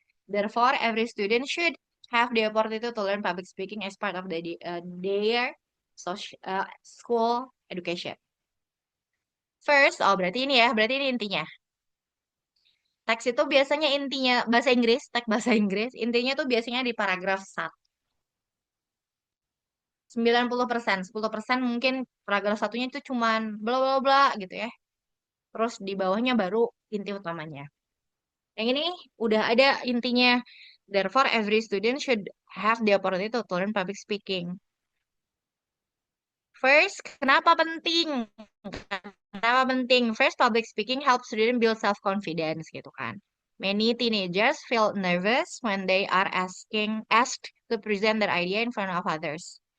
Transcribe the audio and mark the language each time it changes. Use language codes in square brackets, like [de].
[en] Therefore, every student should have the opportunity to learn public speaking as part of their school education. [id] First, berarti ini ya, berarti ini intinya. Teks itu biasanya intinya bahasa Inggris, teks bahasa Inggris, intinya tuh biasanya di paragraf 1. 90%, 10% mungkin paragraf satunya itu cuman bla bla bla gitu ya. Terus di bawahnya baru inti utamanya. Yang ini udah ada intinya. [en] Therefore, every student should have the opportunity to learn public speaking. [id] First, kenapa penting? Kenapa penting? [en] First, public speaking helps student build self-confidence [id] gitu kan. [en] Many teenagers feel nervous when they are asked to present their idea in front of others.